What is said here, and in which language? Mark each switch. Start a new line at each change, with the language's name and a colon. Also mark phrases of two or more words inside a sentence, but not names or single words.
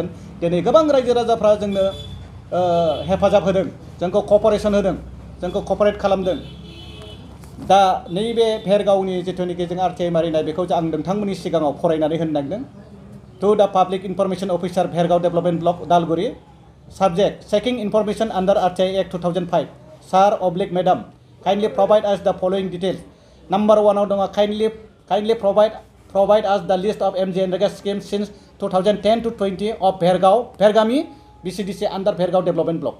Bodo: दिनै गोबां रायजो राजाफ्रा जोंनो हेफाजाब होदों जोंखौ कपारेसन होदों जोंखौ कपारेट खालामदों। दा नैबे भेरगावनि जिथुनिखि जों RTI मारिनाय बेखौ आं नोंथांमोननि सिगाङाव फरायनानै होनो नागिरदों।
English: to the public information officer Bhergaon development block Udalguri subject checking information under RTI Act 2005 sir/madam kindly provide us the following details. Number 1 dong kindly provide us the list of MGNREGA schemes since 2010 to 20 of Vergami BCDC under Vergao Development Block.